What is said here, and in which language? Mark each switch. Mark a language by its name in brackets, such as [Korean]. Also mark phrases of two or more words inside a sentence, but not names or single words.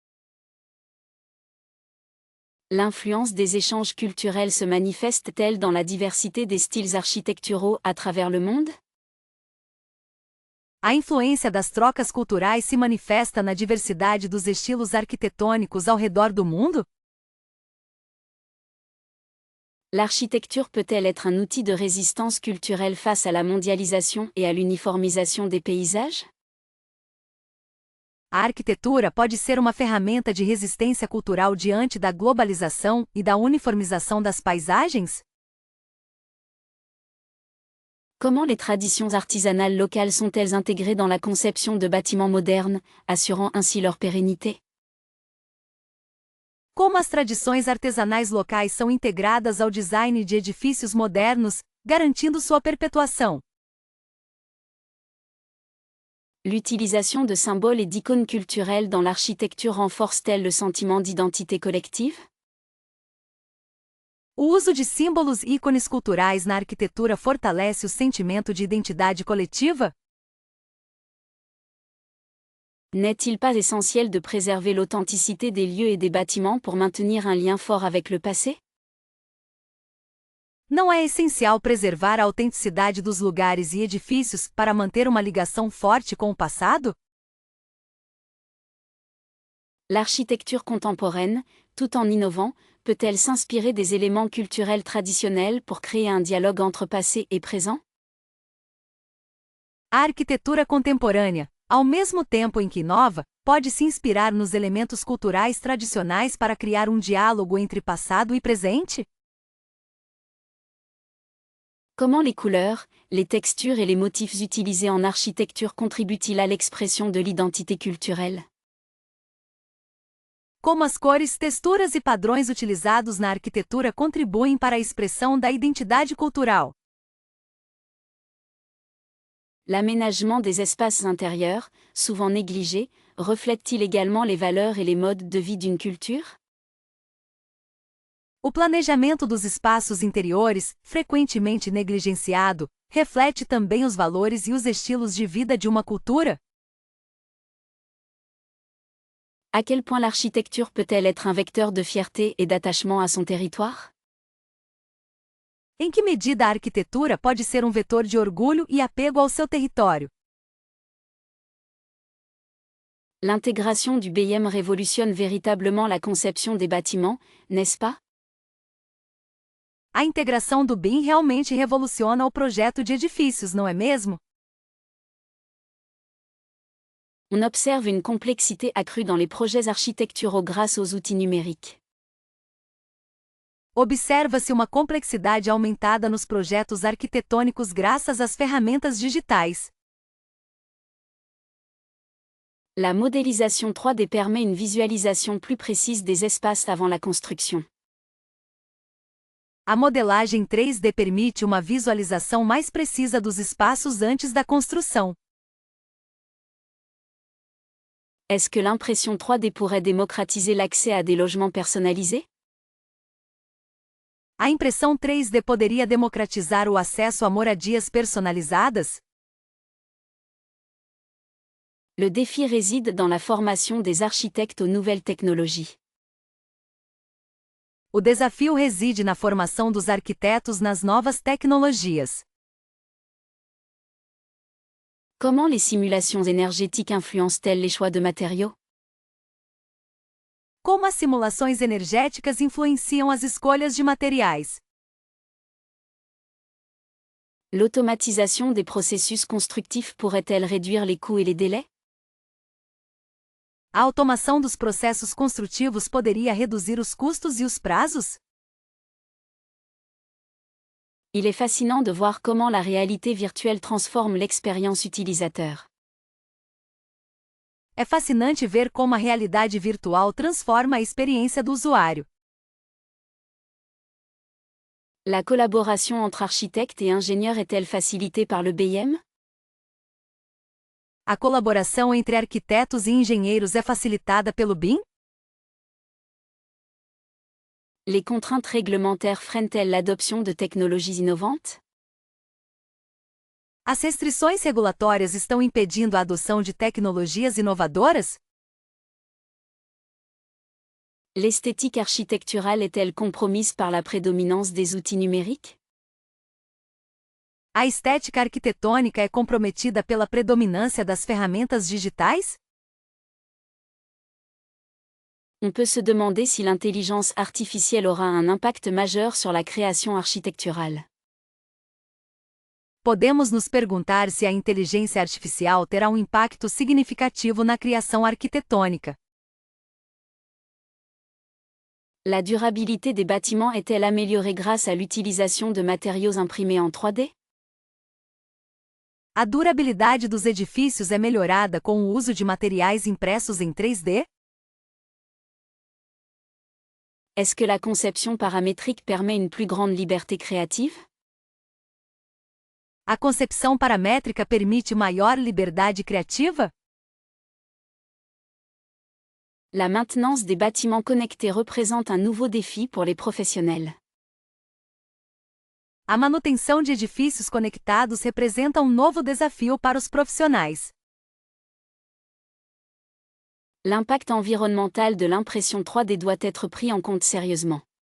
[French] L'influence des échanges culturels se manifeste-t-elle dans la diversité des styles architecturaux à travers le monde? [Portuguese] A influência das trocas culturais se manifesta na diversidade dos estilos arquitetônicos ao redor do mundo? [French] L'architecture peut-elle être un outil de résistance culturelle face à la mondialisation et à l'uniformisation des paysages? [Portuguese] A arquitetura pode ser uma ferramenta de resistência cultural diante da globalização e da uniformização das paisagens? [French] Comment les traditions artisanales locales sont-elles intégrées dans la conception de bâtiments modernes, assurant ainsi leur pérennité? [Portuguese] Como as tradições artesanais locais são integradas ao design de edifícios modernos, garantindo sua perpetuação? [French] L'utilisation de symboles et d'icônes culturelles dans l'architecture renforce-t-elle le sentiment d'identité collective? [Portuguese] O uso de símbolos e ícones culturais na arquitetura fortalece o sentimento de identidade coletiva? [French] N'est-il pas essentiel de préserver l'authenticité des lieux et des bâtiments pour maintenir un lien fort avec le passé? [Portuguese] Não é essencial preservar a autenticidade dos lugares e edifícios para manter uma ligação forte com o passado? [French] L'architecture contemporaine, tout en innovant, peut-elle s'inspirer des éléments culturels traditionnels pour créer un dialogue entre passé et présent? [Portuguese] A arquitetura contemporânea, ao mesmo tempo em que inova, pode se inspirar nos elementos culturais tradicionais para criar um diálogo entre passado e presente? [French] Comment les couleurs, les textures et les motifs utilisés en architecture contribuent-ils à l'expression de l'identité culturelle? [Portuguese] Como as cores, texturas e padrões utilizados na arquitetura contribuem para a expressão da identidade cultural? [French] L'aménagement des espaces intérieurs, souvent négligés, reflète-t-il également les valeurs et les modes de vie d'une culture? [Portuguese] O planejamento dos espaços interiores, frequentemente negligenciado, reflete também os valores e os estilos de vida de uma cultura? [French] À quel point l'architecture peut-elle être un vecteur de fierté et d'attachement à son territoire? [Portuguese] Em que medida a arquitetura pode ser um vetor de orgulho e apego ao seu território? [French] L'intégration du BIM révolutionne véritablement la conception des bâtiments, n'est-ce pas? [Portuguese] A integração do BIM realmente revoluciona o projeto de edifícios, não é mesmo? [French] On observe une complexité accrue dans les projets architecturaux grâce aux outils numériques. [Portuguese] Observa-se uma complexidade aumentada nos projetos arquitetônicos graças às ferramentas digitais. [French] La modélisation 3D permet une visualisation plus précise des espaces avant la construction. [Portuguese] A modelagem 3D permite uma visualização mais precisa dos espaços antes da construção. [French] Est-ce que l'impression 3D pourrait démocratiser l'accès à des logements personnalisés? [Portuguese] A impressão 3D poderia democratizar o acesso a moradias personalizadas? [French] Le défi réside dans la formation des architectes aux nouvelles technologies. [Portuguese] O desafio reside na formação dos arquitetos nas novas tecnologias. [French] Comment les simulations énergétiques influencent-elles les choix de matériaux? [Portuguese] Como as simulações energéticas influenciam as escolhas de materiais? [French] L'automatisation des processus constructifs pourrait-elle réduire les coûts et les délais? [Portuguese] A automação dos processos construtivos poderia reduzir os custos e os prazos? [French] Il est fascinant de voir comment la réalité virtuelle transforme l'expérience utilisateur. [Portuguese] É fascinante ver como a realidade virtual transforma a experiência do usuário. [French] La collaboration entre architectes et ingénieurs est-elle facilitée par le BIM? [Portuguese] A colaboração entre arquitetos e engenheiros é facilitada pelo BIM? [French] Les contraintes réglementaires freinent-elles l'adoption de technologies innovantes? [Portuguese] As restrições regulatórias estão impedindo a adoção de tecnologias inovadoras? [French] L'esthétique architecturale est-elle compromise par la prédominance des outils numériques? [Portuguese] A estética arquitetônica é comprometida pela predominância das ferramentas digitais? [French] On peut se demander si l'intelligence artificielle aura un impact majeur sur la création architecturale. [Portuguese] Podemos nos perguntar se a inteligência artificial terá um impacto significativo na criação arquitetônica. [French] La durabilité des bâtiments est-elle améliorée grâce à l'utilisation de matériaux imprimés en 3D? [Portuguese] A durabilidade dos edifícios é melhorada com o uso de materiais impressos em 3D? [French] Est-ce que la conception paramétrique permet une plus grande liberté créative? [Portuguese] A concepção paramétrica permite maior liberdade criativa? [French] La maintenance des bâtiments connectés représente un nouveau défi pour les professionnels. [Portuguese] A manutenção de edifícios conectados representa um novo desafio para os profissionais. [French] L'impact environnemental de l'impression 3D doit être pris en compte sérieusement.